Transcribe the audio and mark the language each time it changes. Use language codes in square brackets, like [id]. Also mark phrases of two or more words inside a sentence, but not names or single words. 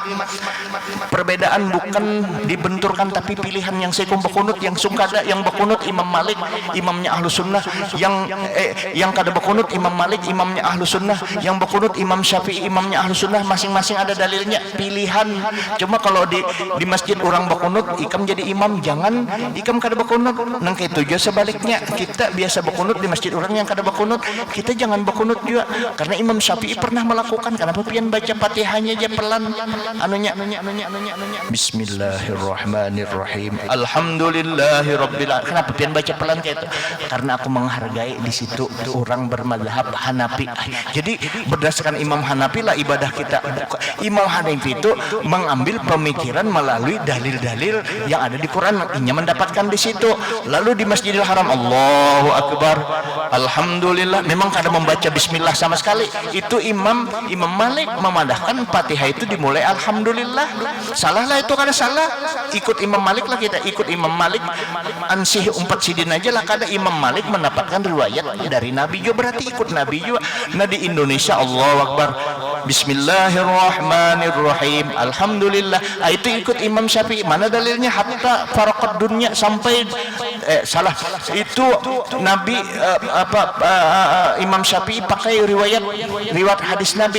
[bjn] Perbedaan bukan dibenturkan, tapi pilihan. Yang saya kunut, yang sungkada, yang berkunut Imam Malik, imamnya Ahlu Sunnah. Yang kada berkunut Imam Malik, imamnya Ahlu Sunnah. Yang berkunut Imam Syafi'i, imamnya Ahlu Sunnah. Masing-masing ada dalilnya, pilihan. Cuma kalau di masjid orang berkunut, ikam jadi imam, jangan ikam kada berkunut. Nang itu juga sebaliknya, kita biasa berkunut di masjid orang yang kada berkunut, kita jangan berkunut juga. Karena Imam Syafi'i pernah melakukan. Kenapa pian baca Fatihahnya aja pelan, anunya. [ar] بسم الله الرحمن الرحيم. الحمد لله رب العالمين. [bjn] Kenapa pian baca pelan kayak itu? Karena aku menghargai di situ orang bermadhab Hanafi. Jadi berdasarkan Imam Hanafi lah ibadah kita. Imam Hanafi itu mengambil pemikiran melalui dalil-dalil yang ada di Quran, ia mendapatkan di situ. Lalu di Masjidil Haram, [ar] الله أكبر, [bjn] Alhamdulillah, memang kada membaca Bismillah sama sekali. Itu Imam Malik memadahkan Fatihah itu dimulai Alhamdulillah. Salah lah itu, kada salah. Ikut Imam Malik lah kita, ikut Imam Malik. Ansih umpat sidin aja lah, kada Imam Malik mendapatkan riwayat dari Nabi juga, berarti ikut Nabi juga. Nah di Indonesia, [ar] الله أكبر, [bjn] Bismillahirrahmanirrahim, Alhamdulillah. Itu ikut Imam Syafi'i. Mana dalilnya? [ar] حتى فارق الدنيا, [bjn] sampai salah. Itu Nabi Imam Syafi'i pakai riwayat hadis Nabi.